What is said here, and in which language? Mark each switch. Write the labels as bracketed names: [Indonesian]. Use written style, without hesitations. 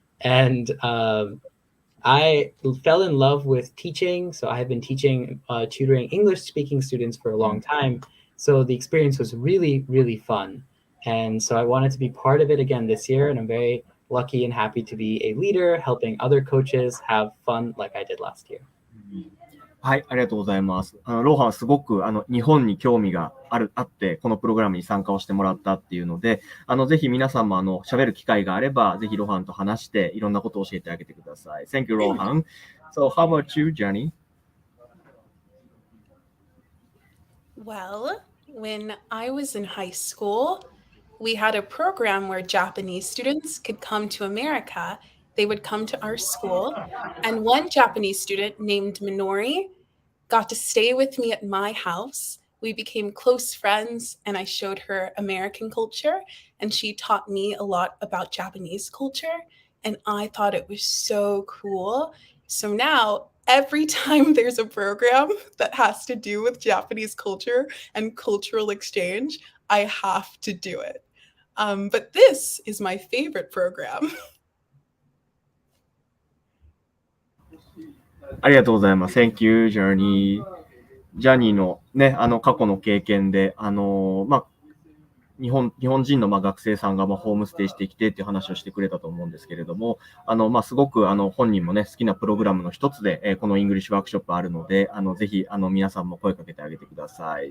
[English] And I fell in love with teaching. So I have been tutoring English-speaking students for a long time. So the experience was really, really fun. And so I wanted to be part of it again this year. And I'm very lucky and happy to be a leader, helping other coaches have fun like I did last year. [Japanese] はい、ありがとうございます。ローハンはすごく日本に興味があって、このプログラムに参加をしてもらったっていうので、ぜひ皆さんも喋る機会があれば、ぜひローハンと話して、いろんなことを教えてあげてください。 [English] Thank you, Rohan. So, how about you, Journey? Well, when I was in high school, we had a program where Japanese students could come to America. They would come to our school, and one Japanese student named Minori got to stay with me at my house. We became close friends, and I showed her American culture, and she taught me a lot about Japanese culture, and I thought it was so cool. So now, every time there's a program that has to do with Japanese culture and cultural exchange, I have to do it. But this is my favorite program. [Japanese] ありがとうございます。 [English] Thank you, Journey. [Japanese] ジャニーのね、過去の経験で、日本人の学生さんがホームステイしてきてっていう話をしてくれたと思うんですけれども、すごく本人もね、好きなプログラムの一つで、このイングリッシュワークショップあるので、ぜひ皆さんも声かけてあげてください。